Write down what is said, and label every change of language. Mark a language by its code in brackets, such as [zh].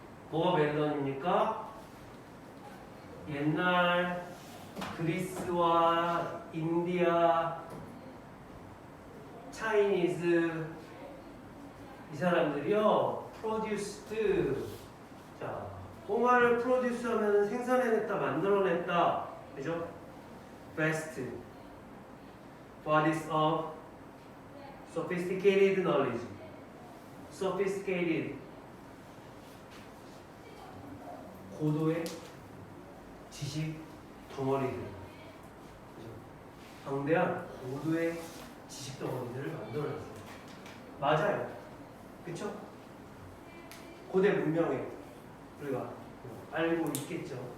[ko] 뭐가 [en] well known [ko] 입니까? 옛날 그리스와 인디아, 차이니즈 이 사람들이요, produced. 자, 뭔가를 produce 하면 생산해냈다, 만들어냈다, 그죠? [en] best bodies of sophisticated knowledge. [ko] sophisticated 고도의 지식 덩어리들, 그죠? 방대한 고도의 지식 덩어리들을 만들어냈어요. 맞아요, 그쵸? 고대 문명에 우리가 알고 있겠죠.